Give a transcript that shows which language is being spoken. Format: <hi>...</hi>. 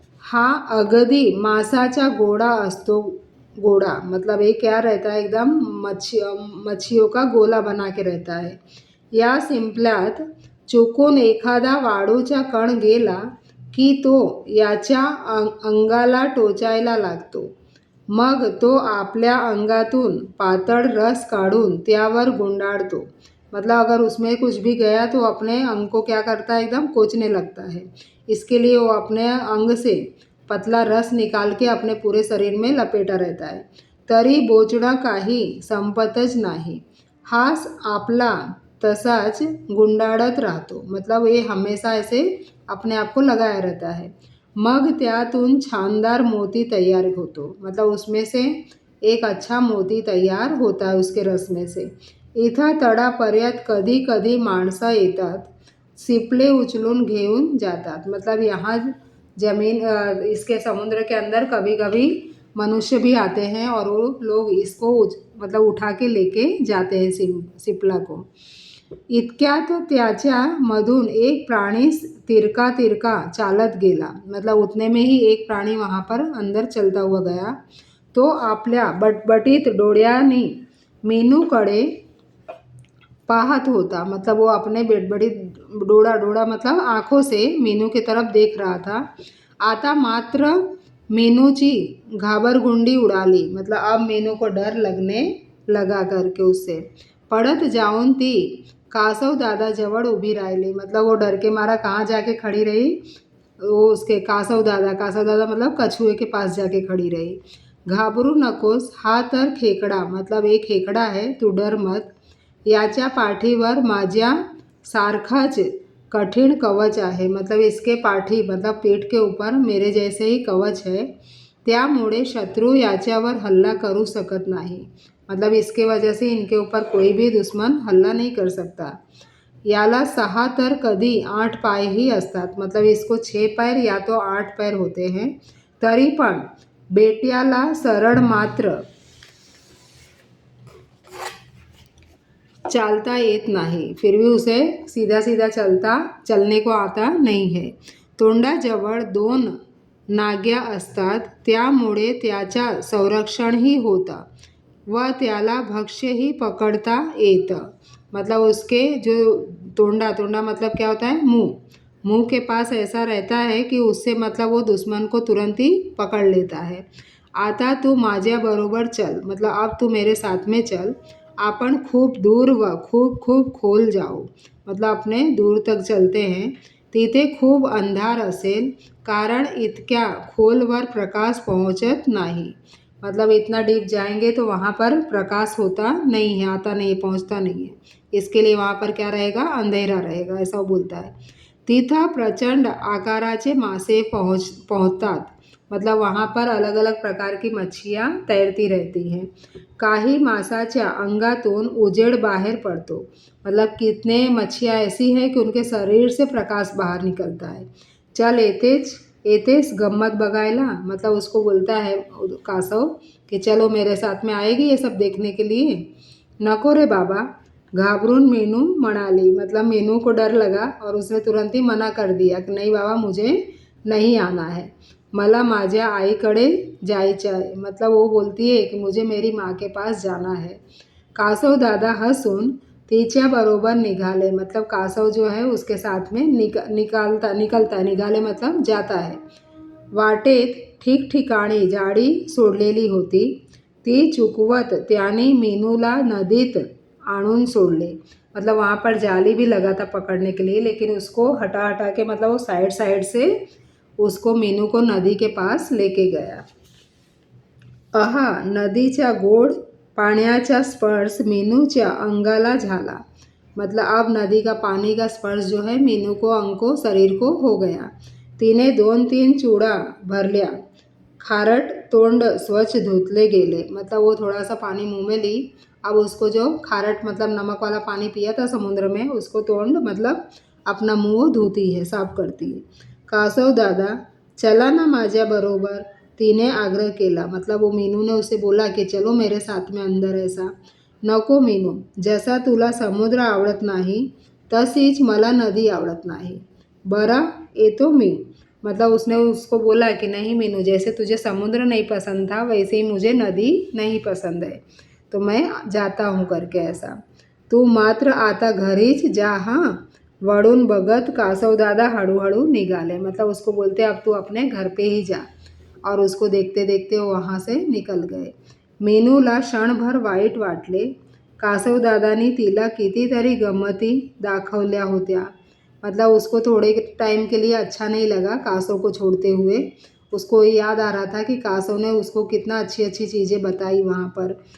<mr>हा अगदी मांसाचा गोळा असतो।</mr> <hi>गोळा मतलब ये क्या रहता है, एकदम मच्छियों का गोला बना के रहता है।</hi> <mr>या शिंपल्यात चुकून एखादा वाळूचा कण गेला की तो याच्या अंगाला टोचायला लागतो। मग तो आपल्या अंगातून पातळ रस काढून त्यावर गुंडाळतो।</mr> <hi>मतलब अगर उसमें कुछ भी गया तो अपने अंग को क्या करता है, एकदम कोचने लगता है। इसके लिए वो अपने अंग से पतला रस निकाल के अपने पूरे शरीर में लपेटा रहता है।</hi> <mr>तरी बोचडा काही संपतच नाही, हाच आपला तसाच गुंडाळत राहतो।</mr> <hi>मतलब ये हमेशा ऐसे अपने आप को लगाया रहता है।</hi> <mr>मग त्यातून छानदार मोती तैयार होतो।</mr> <hi>मतलब उसमें से एक अच्छा मोती तैयार होता है उसके रस में से।</hi> <mr>इथं तळापर्यंत कधी कधी माणसं येतात, सिपले उचलून घेऊन जातात।</mr> <hi>मतलब यहाँ इसके समुद्र के अंदर कभी कभी मनुष्य भी आते हैं और वो लोग इसको मतलब उठा के लेके जाते हैं सिपला को।</hi> <mr>इतक्यात त्याच्या मधून एक प्राणी तिरका तिरका चालत गेला।</mr> <hi>मतलब उतने में ही एक प्राणी वहाँ पर अंदर चलता हुआ गया।</hi> <mr>तो आपल्या बटबटीत डोळ्यांनी मीनूकडे पाहत होता।</mr> <hi>मतलब वो अपने बटबटीत डोळा डोळा मतलब आँखों से मीनू की तरफ देख रहा था।</hi> <mr>आता मात्र मीनूची घाबरगुंडी उडाली।</mr> <hi>मतलब अब मीनू को डर लगने लगा करके उससे।</hi> <mr>पळत जाऊन ती कासव दादा जवळ उभी राहिली।</mr> <hi>मतलब वो डर के मारा कहाँ जाके खड़ी रही, वो उसके कासव दादा मतलब कछुए के पास जाके खड़ी रही।</hi> <mr>घाबरू नकोस, हा तर खेकडा</mr> <hi>मतलब एक खेकडा है, तू डर मत।</hi> <mr>याच्या पाठीवर माझ्या सारखाच कठीण कवच आहे।</mr> <hi>मतलब इसके पाठी मतलब पीठ के ऊपर मेरे जैसे ही कवच है,</hi> <mr>त्यामुळे शत्रु याच्यावर हल्ला करू शकत नाही।</mr> <hi>मतलब इसके वजह से इनके ऊपर कोई भी दुश्मन हल्ला नहीं कर सकता।</hi> <mr>याला 6 तर कधी 8 पाय ही असतात।</mr> <hi>मतलब इसको 6 पैर या तो 8 पैर होते हैं।</hi> <mr>तरी पण बेट्याला सरळ मात्र चालता येत नाही।</mr> <hi>फिर भी उसे सीधा सीधा चलने को आता नहीं है।</hi> <mr>तोंडाजवळ 2 नाग्या असतात, त्यामुळे त्याचा संरक्षणही होता व त्याला भक्ष्यही पकडता येतं।</mr> <hi>मतलब उसके जो तोंडा मतलब क्या होता है, मुंह के पास ऐसा रहता है कि उससे मतलब वो दुश्मन को तुरंत ही पकड़ लेता है।</hi> <mr>आता तू माझ्या बरोबर चल,</mr> <hi>मतलब अब तू मेरे साथ में चल।</hi> <mr>आपण खूप दूर व खूप खूप खोल जाऊ।</mr> <hi>मतलब अपने दूर तक चलते हैं।</hi> <mr>तिथे खूप अंधार असेल, कारण इतक्या खोलवर प्रकाश पहुँचत नाही।</mr> <hi>मतलब इतना डीप जाएंगे तो वहाँ पर प्रकाश होता नहीं है, आता नहीं, पहुँचता नहीं है। इसके लिए वहाँ पर क्या रहेगा, अंधेरा रहेगा, ऐसा वो बोलता है।</hi> <mr>तिथं प्रचंड आकाराचे मासे पहुँचतात।</mr> <hi>मतलब वहाँ पर अलग अलग प्रकार की मच्छियाँ तैरती रहती हैं।</hi> <mr>काही मासाच्या अंगातून उजेड बाहेर पड़तो।</mr> <hi>मतलब कितने मच्छियाँ ऐसी हैं कि उनके शरीर से प्रकाश बाहर निकलता है।</hi> <mr>चल एतेस गम्मत बघायला,</mr> <hi>मतलब उसको बोलता है कासव कि चलो मेरे साथ में आएगी ये सब देखने के लिए।</hi> <mr>नको रे बाबा, घाबरून मीनू म्हणाली।</mr> <hi>मतलब मीनू को डर लगा और उसने तुरंत ही मना कर दिया कि नहीं बाबा, मुझे नहीं आना है,</hi> <mr>मला माझ्या आईकडे जायचं आहे।</mr> <hi>मतलब वो बोलती है कि मुझे मेरी माँ के पास जाना है।</hi> <mr>कासव दादा हंसून तिच्या बरोबर निघाले।</mr> <hi>मतलब कासव जो है उसके साथ में निकलता निघाले मतलब जाता है।</hi> <mr>वाटेत ठिकठिकाणी जाळी सोडलेली होती, ती चुकवत त्याने मीनूला नदीत आणून सोडले।</mr> <hi>मतलब वहाँ पर जाली भी लगा था पकड़ने के लिए, लेकिन उसको हटा हटा के मतलब वो साइड से उसको मीनू को नदी के पास लेके गया।</hi> <mr>आहा, नदीच्या गोड पाण्याचा स्पर्श मीनूच्या अंगाला झाला।</mr> <hi>मतलब अब नदी का पानी का स्पर्श जो है मीनू को अंग को शरीर को हो गया।</hi> <mr>तिने 2-3 चुड़ा भरल्या। खारट तोंड स्वच्छ धुतले गेले।</mr> <hi>मतलब वो थोड़ा सा पानी मुंह में ली। अब उसको जो खारट मतलब नमक वाला पानी पिया था समुद्र में, उसको तोंड मतलब अपना मुंह धोती है, साफ करती है।</hi> <mr>कासव दादा, चला ना माझ्या बरोबर, तिने आग्रह केला।</mr> <hi>मतलब वो मीनू ने उसे बोला कि चलो मेरे साथ में अंदर ऐसा।</hi> <mr>नको मीनू, जसा तुला समुद्र आवडत नाही तशीच मला नदी आवडत नाही, बरं येतो मी।</mr> <hi>मतलब उसने उसको बोला कि नहीं मीनू, जैसे तुझे समुद्र नहीं पसंद था वैसे ही मुझे नदी नहीं पसंद है, तो मैं जाता हूँ करके ऐसा।</hi> <mr>तू मात्र आता घरीच जा हां, वळून बघत कासवदादा हळूहळू निघाले।</mr> <hi>मतलब उसको बोलते अब तू अपने घर पे ही जा, और उसको देखते देखते वो वहाँ से निकल गए।</hi> <mr>मीनूला क्षणभर वाईट वाटले। कासवदादानी तिला कितीतरी गंमती दाखवल्या होत्या।</mr> <hi>मतलब उसको थोड़े टाइम के लिए अच्छा नहीं लगा कासव को छोड़ते हुए। उसको याद आ रहा था कि कासव ने उसको कितना अच्छी अच्छी चीज़ें बताई वहाँ पर।</hi>